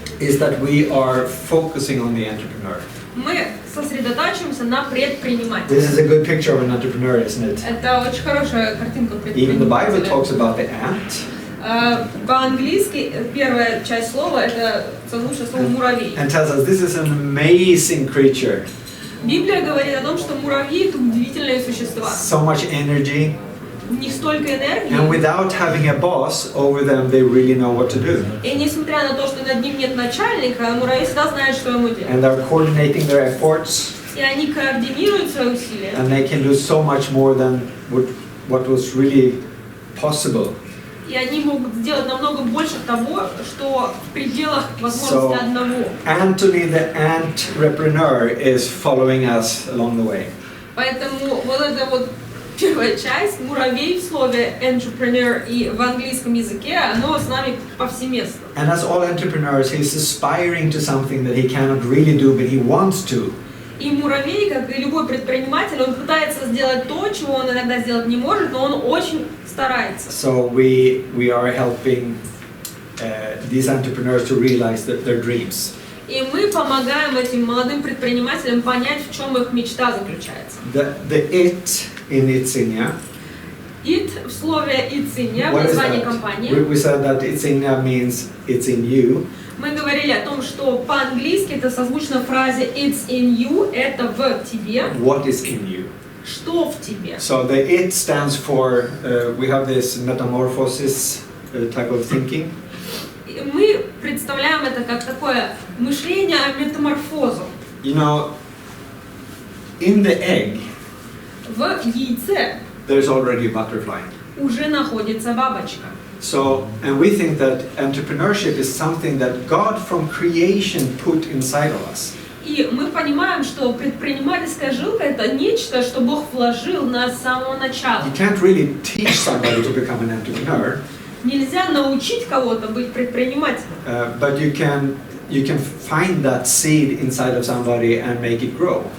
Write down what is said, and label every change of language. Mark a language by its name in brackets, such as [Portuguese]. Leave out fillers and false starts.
[English] is that we are focusing on the entrepreneur. [Russian] Мы сосредотачиваемся на предпринимателе. [English] This is a good picture of an entrepreneur, isn't it? [Russian] Это очень хорошая картинка [English] Even the Bible [Russian] предпринимателя. [English] talks about the ant. [Russian] По-английски первая часть слова это созвучное слово муравей. [English] And tells us this is an amazing creature. [Russian] Библия говорит о том, что муравьи это удивительные существа. [English] So much energy. [Russian] В них столько энергии. [English] And without having a boss over them, they really know what to do. [Russian] И несмотря на то, что над ним нет начальника, муравей всегда знает, что ему делать. [English] And they're coordinating their efforts. [Russian] И они координируют свои усилия. [English] And they can do so much more than what was really possible. [Russian] И они могут сделать намного больше того, что в пределах возможности одного. [English] Anthony the entrepreneur is following us along the way. [Russian] Поэтому вот эта вот первая часть, муравей в слове entrepreneur и в английском языке, оно с нами повсеместно. [English] And as all entrepreneurs, he's aspiring to something that he cannot really do, but he wants to. [Russian] И муравей, как и любой предприниматель, он пытается сделать то, чего он иногда сделать не может, но он очень старается. [English] So we are helping these entrepreneurs to realize their dreams. [Russian] И мы помогаем этим молодым предпринимателям понять, в чем их мечта заключается. [English] The it in Insignia. [Russian] It в слове Insignia, в названии компании. [English] We said that Insignia means it's in you. [Russian] Мы говорили о том, что по-английски это созвучно фразе [English] it's in you, [Russian] это в тебе. [English] What is in you? [Russian] Что в тебе? [English] So the it stands for, we have this metamorphosis type of thinking. [Russian] Мы представляем это как такое мышление о метаморфозе. [English] You know, in the egg, [Russian] в яйце [English] there's already a butterfly. [Russian] уже находится бабочка. [English] So, and we think that entrepreneurship is something that God from creation put inside of us. [Russian] И мы понимаем, что предпринимательская жилка это нечто, что Бог вложил в нас с самого начала. [English] You can't really teach somebody to become an entrepreneur. [Russian] Нельзя научить кого-то быть предпринимателем. [English] But you can find that seed inside of somebody and make it grow.